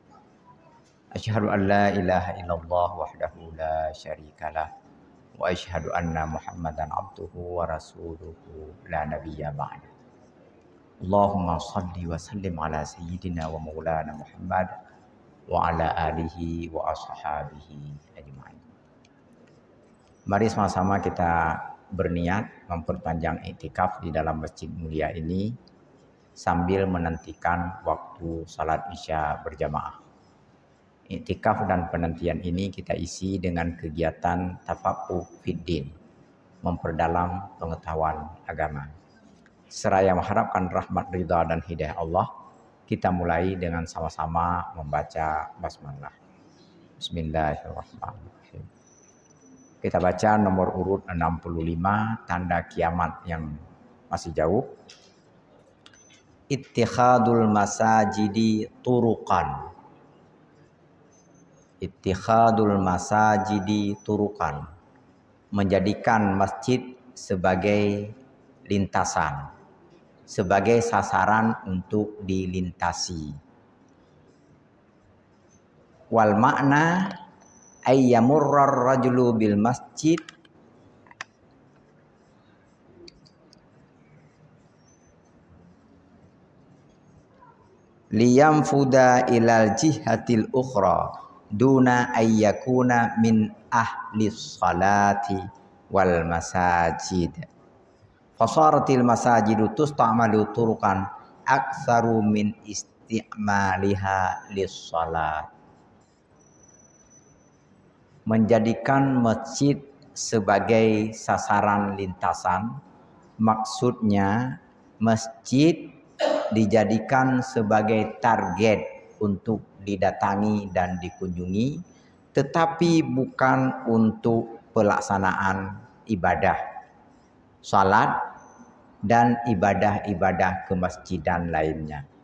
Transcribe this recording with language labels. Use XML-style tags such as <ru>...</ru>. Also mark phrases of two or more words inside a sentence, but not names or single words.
<ar>أشهد أن لا إله إلا الله وحده لا شريك له وأشهد أن محمدا عبده ورسوله لا نبي بعده. اللهم صل وسلم على سيدنا ومولانا محمد وعلى آله وأصحابه أجمعين.</ar> <id>Mari sama-sama kita berniat memperpanjang iktikaf di dalam masjid mulia ini sambil menantikan waktu salat Isya berjamaah. Iktikaf dan penantian ini kita isi dengan kegiatan</id> <ar>تفقه في الدين,</ar> <id>memperdalam pengetahuan agama. Seraya mengharapkan rahmat, ridha dan hidayah Allah, kita mulai dengan sama-sama membaca basmalah. Bismillahirrahmanirrahim. Kita baca nomor urut 65, tanda kiamat yang masih jauh.</id> <ar>اتخاذ المساجد طرقا. اتخاذ المساجد طرقا.</ar> <id>Menjadikan masjid sebagai lintasan, sebagai sasaran untuk dilintasi.</id> <ar>والمعنى أن يمر الرجل بالمسجد لينفذ إلى الجهة الأخرى دون أن يكون من أهل الصلاة والمساجد. فصارت المساجد تستعمل طرقا أكثر من استعمالها للصلاة.</ar> <id>Menjadikan masjid sebagai sasaran lintasan, maksudnya masjid dijadikan sebagai target untuk didatangi dan dikunjungi, tetapi bukan untuk pelaksanaan ibadah, salat dan ibadah-ibadah kemasjidan lainnya.</id>